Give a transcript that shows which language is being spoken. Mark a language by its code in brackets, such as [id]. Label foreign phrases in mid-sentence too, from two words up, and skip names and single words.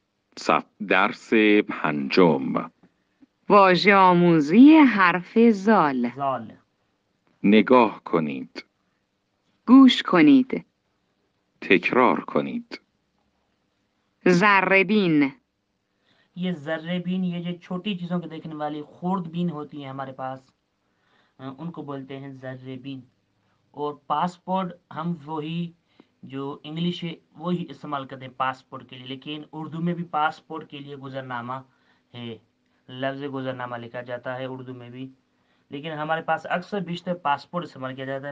[fa] درس پنجم. واژه آموزی حرف زال. زال. نگاه کنید. گوش کنید. تکرار کنید. ذره بین. [ur] یہ ذرے بین، یہ جو چھوٹی چیزوں کو دیکھنے والی خرد بین ہوتی ہیں ہمارے پاس، ان کو بولتے ہیں ذرے بین. اور پاسپورٹ ہم وہی جو انگلش ہے وہی استعمال کرتے ہیں پاسپورٹ کے لیے، لیکن اردو میں بھی پاسپورٹ کے لیے گزرنامہ ہے، لفظ گزرنامہ لکھا جاتا ہے اردو میں بھی، لیکن ہمارے پاس اکثر بیشتر پاسپورٹ استعمال کیا جاتا ہے.